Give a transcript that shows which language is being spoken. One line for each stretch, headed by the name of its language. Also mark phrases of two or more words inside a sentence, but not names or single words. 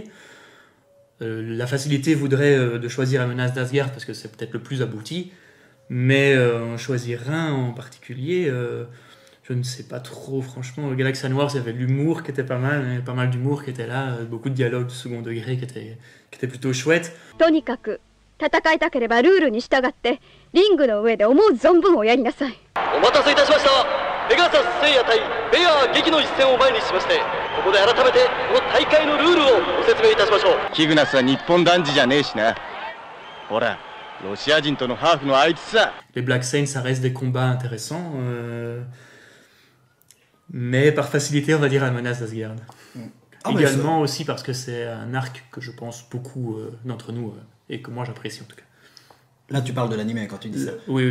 French: La facilité voudrait de choisir la menace d'Asgard parce que c'est peut-être le plus abouti, mais en choisir un en particulier, je ne sais pas trop, franchement.
English: Galaxian Wars,
French: il y avait de l'humour qui était pas mal, il y avait pas mal d'humour qui était là, beaucoup de dialogues de second degré qui étaient plutôt chouettes.
Japanese: とにかく戦いたければルールに従ってリングの上で思う存分をやりなさい。お待たせいたしました。ペガサス聖夜対ベア劇の一戦を前にしまして、ここで改めてこの大会のルールをご説明いたしましょう。キグナスは日本男児じゃねえしな。ほら、ロシア人とのハーフのあいつさ。
French: Les Black Saints, ça reste des combats intéressants, mais par facilité, on va dire la menace d'Asgard. Également aussi parce que c'est un arc que je pense beaucoup d'entre nous et que moi j'apprécie en tout cas. Là, tu parles de l'anime quand tu dis ça. Oui.